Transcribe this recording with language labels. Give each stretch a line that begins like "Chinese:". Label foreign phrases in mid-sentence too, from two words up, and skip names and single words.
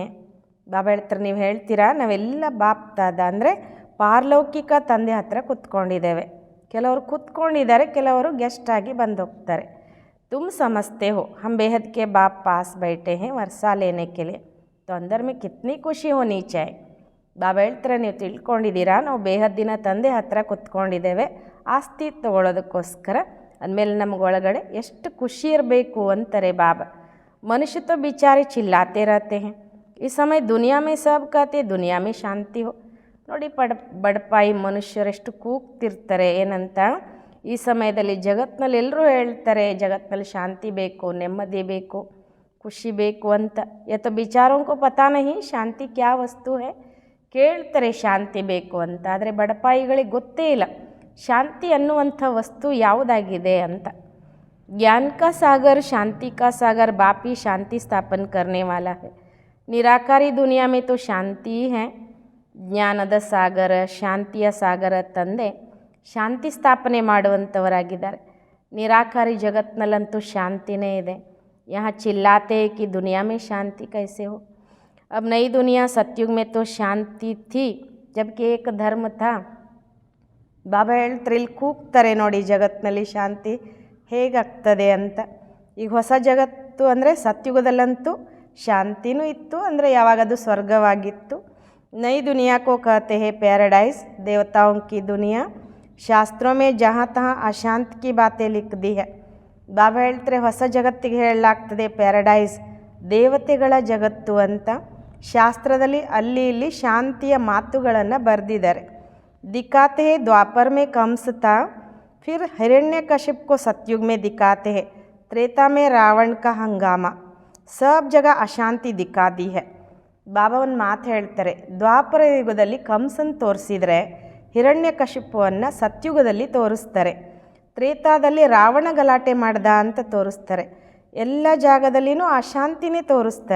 Kannada: ಬಾಬಾ ಹೇಳ್ತಾರೆ, ನೀವು ಹೇಳ್ತೀರಾ ನಾವೆಲ್ಲ ಬಾಪ್ ದಾದ ಅಂದರೆ ಪಾರಲೌಕಿಕ ತಂದೆ ಹತ್ರ ಕೂತ್ಕೊಂಡಿದ್ದೇವೆ. ಕೆಲವರು ಕೂತ್ಕೊಂಡಿದ್ದಾರೆ, ಕೆಲವರು ಗೆಸ್ಟ್ ಆಗಿ ಬಂದು ಹೋಗ್ತಾರೆ.
Hindi: तुम समझते हो हम बेहद के बाप पास बैठे हैं वर्षा लेने के लिए, तो अंदर में कितनी खुशी होनी चाहिए.
Kannada: ಬಾಬಾ ಹೇಳ್ತಾರೆ, ನೀವು ತಿಳ್ಕೊಂಡಿದ್ದೀರಾ ನಾವು ಬೇಹದ್ದಿನ ತಂದೆ ಹತ್ರ ಕೂತ್ಕೊಂಡಿದ್ದೇವೆ ಆಸ್ತಿ ತಗೊಳ್ಳೋದಕ್ಕೋಸ್ಕರ. ಅಂದಮೇಲೆ ನಮ್ಗೆ ಒಳಗಡೆ ಎಷ್ಟು ಖುಷಿ ಇರಬೇಕು ಅಂತಾರೆ ಬಾಬಾ.
Hindi: ಮನುಷ್ಯ तो बेचारे चिल्लाते रहते हैं, इस समय दुनिया में सब कहते दुनिया में शांति हो.
Kannada: ನೋಡಿ, ಬಡಪಾಯಿ ಮನುಷ್ಯರೆಷ್ಟು ಕೂಗ್ತಿರ್ತಾರೆ ಏನಂತ. ಈ ಸಮಯದಲ್ಲಿ ಜಗತ್ತಿನಲ್ಲಿ ಎಲ್ಲರೂ ಹೇಳ್ತಾರೆ ಜಗತ್ತಿನಲ್ಲಿ ಶಾಂತಿ ಬೇಕು, ನೆಮ್ಮದಿ ಬೇಕು, ಖುಷಿ ಬೇಕು ಅಂತ.
Hindi: या तो बिचारों को पता नहीं शांति क्या वस्तु है.
Kannada: ಕೇಳ್ತಾರೆ ಶಾಂತಿ ಬೇಕು ಅಂತ, ಆದರೆ ಬಡಪಾಯಿಗಳಿಗೆ ಗೊತ್ತೇ ಇಲ್ಲ ಶಾಂತಿ ಅನ್ನುವಂಥ ವಸ್ತು ಯಾವುದಾಗಿದೆ ಅಂತ.
Hindi: ज्ञान का सागर, शांति का सागर बाप ही शांति स्थापन करने वाला है. निराकारी दुनिया में तो शांति है.
Kannada: ಜ್ಞಾನದ ಸಾಗರ, ಶಾಂತಿಯ ಸಾಗರ ತಂದೆ ಶಾಂತಿ ಸ್ಥಾಪನೆ ಮಾಡುವಂಥವರಾಗಿದ್ದಾರೆ. ನಿರಾಕಾರಿ ಜಗತ್ತಿನಲ್ಲಂತೂ ಶಾಂತಿನೇ ಇದೆ.
Hindi: यहाँ चिल्लाते हैं कि दुनिया में शांति कैसे हो. अब नई दुनिया सतयुग में तो शांति थी जबकि एक धर्म था.
Kannada: ಬಾಬಾ ಹೇಳ್ತಾರೆ, ಇಲ್ಲಿ ಕೂಗ್ತಾರೆ ನೋಡಿ ಜಗತ್ತಿನಲ್ಲಿ ಶಾಂತಿ ಹೇಗಾಗ್ತದೆ ಅಂತ. ಈಗ ಹೊಸ ಜಗತ್ತು ಅಂದರೆ ಸತ್ಯುಗದಲ್ಲಂತೂ ಶಾಂತಿನೂ ಇತ್ತು, ಅಂದರೆ ಯಾವಾಗದು ಸ್ವರ್ಗವಾಗಿತ್ತು.
Hindi: नई दुनिया को कहते हैं पैराडाइज, देवताओं की दुनिया. ಶಾಸ್ತ್ರೋं में जहाँ तहाँ अशांत की बातें लिख दी है.
Kannada: ಬಾಬಾ ಹೇಳ್ತಾರೆ, ಹೊಸ ಜಗತ್ತಿಗೆ ಹೇಳಲಾಗ್ತದೆ ಪ್ಯಾರಡೈಸ್, ದೇವತೆಗಳ ಜಗತ್ತು ಅಂತ. ಶಾಸ್ತ್ರದಲ್ಲಿ ಅಲ್ಲಿ ಇಲ್ಲಿ ಶಾಂತಿಯ ಮಾತುಗಳನ್ನು ಬರೆದಿದ್ದಾರೆ.
Hindi: दिखाते हैं द्वापर में कंस था, फिर हिरण्यकशिप को सतयुग में दिखाते हैं त्रेता में रावण का हंगामा, सब जगह अशांति दिखा दी है.
Kannada: ಬಾಬಾ ಒಂದು ಮಾತು ಹೇಳ್ತಾರೆ, ದ್ವಾಪರ ಯುಗದಲ್ಲಿ ಕಂಸನ್ ತೋರಿಸಿದರೆ ಹಿರಣ್ಯಕಶಿಪುವನ್ನು ಸತ್ಯುಗದಲ್ಲಿ ತೋರಿಸ್ತಾರೆ, ತ್ರೇತಾದಲ್ಲಿ ರಾವಣ ಗಲಾಟೆ ಮಾಡ್ದ ಅಂತ ತೋರಿಸ್ತಾರೆ, ಎಲ್ಲ ಜಾಗದಲ್ಲಿನೂ ಅಶಾಂತಿನೇ ತೋರಿಸ್ತಾರೆ.